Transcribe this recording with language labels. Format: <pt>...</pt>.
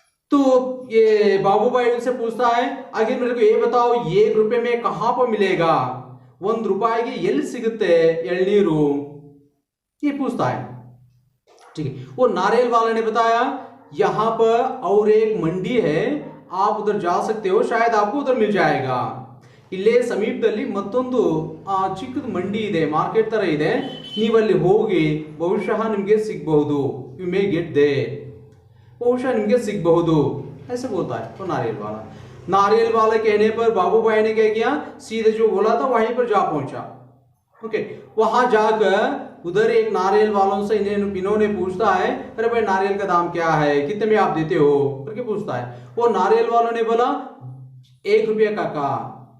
<hi>तो ये बाबू भाई उनसे पूछता है आखिर मेरे को ये बताओ 1 रुपये में कहां पर मिलेगा,</hi> <kn>1 ರೂಪಾಯಿಗೆ ಎಲ್ಲಿ ಸಿಗುತ್ತೆ ಎಳ್ನೀರು,</kn> <hi>ये पूछता है। ठीक है, वो नारियल वाले ने बताया यहां पर और एक मंडी है, आप उधर जा सकते हो, शायद आपको उधर मिल जाएगा।</hi> <kn>ಇಲ್ಲೇ ಸಮೀಪದಲ್ಲಿ ಮತ್ತೊಂದು ಚಿಕ್ಕದು ಮಂಡಿ ಇದೆ, ಮಾರ್ಕೆಟ್ ತರ ಇದೆ, ನೀವು ಅಲ್ಲಿ ಹೋಗಿ ಬಹುಶಃ ನಿಮಗೆ ಸಿಗಬಹುದು,</kn> <en>you may get there,</en> <kn>ಬಹುಶಃ ನಿಮಗೆ ಸಿಗಬಹುದು,</kn> <hi>ऐसे बोलता है तो नारियल वाला। नारियल वाला कहने पर बाबू भाई ने क्या किया, सीधे जो बोला था वहीं पर जा पहुंचा। ओके, वहां जाकर उधर एक नारियल वालों से इन्होंने पूछता है अरे भाई नारियल का दाम क्या है, कितने में आप देते हो करके पूछता है। वो नारियल वालों ने बोला 1 रुपया काका।</hi>